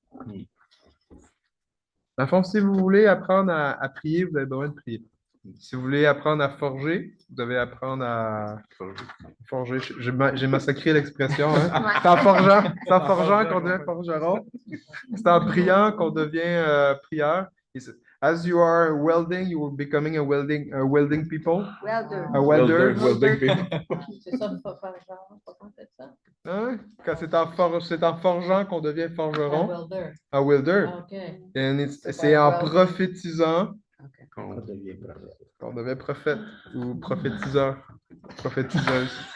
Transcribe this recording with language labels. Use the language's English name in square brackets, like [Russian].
[French] Dans le fond, si vous voulez apprendre à prier, vous avez besoin de prier. Si vous voulez apprendre à forger, vous devez apprendre à forger. J'ai massacré l'expression. Hein? C'est en forgeant qu'on devient forgeron. C'est en priant qu'on devient prieur. [English] As you are welding, you are becoming a welding people. Welder. A welder. Welding people. [French] C'est ça, faut faire genre, faut pas faire ça. Hein? Quand c'est en forgeant qu'on devient forgeron. [English] A welder. A welder. OK. [French] C'est en prophétisant Qu'on devient prophète ou prophétiseur, prophétiseuse.